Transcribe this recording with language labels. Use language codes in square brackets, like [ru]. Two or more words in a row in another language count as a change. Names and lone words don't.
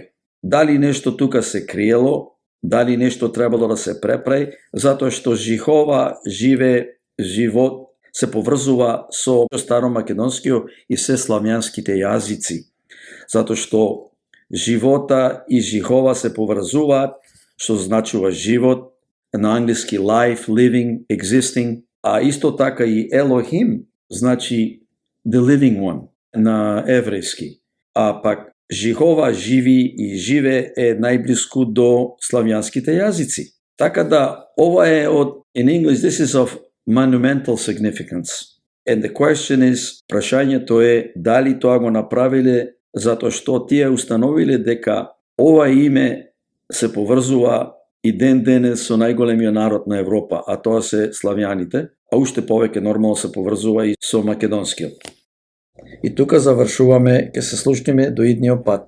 [mk] Дали нешто тука се криело, дали нешто требало да се преправи, затоа што Жихова, живе, живот се поврзува со старомакедонскиот и се славјанските јазици, затоа што живота и жихова се поврзуваат, што значува живот, на англиски [en] life, living, existing, [mk] а исто така и Елохим значи [en] the living one [mk] на еврејски, а пак жихова, живи и живе е најблиску до славјанските јазици. Така да ова е од [en] in English this is of monumental significance. And the question is, [mk] прашањето е дали тоа го направиле затоа што тие установиле дека ова име се поврзува и ден денес со најголемиот народ на Европа, а тоа се славјаните, а уште повеќе нормално се поврзува и со македонскиот. И тука завршуваме, ќе се слушнеме до идниот пат.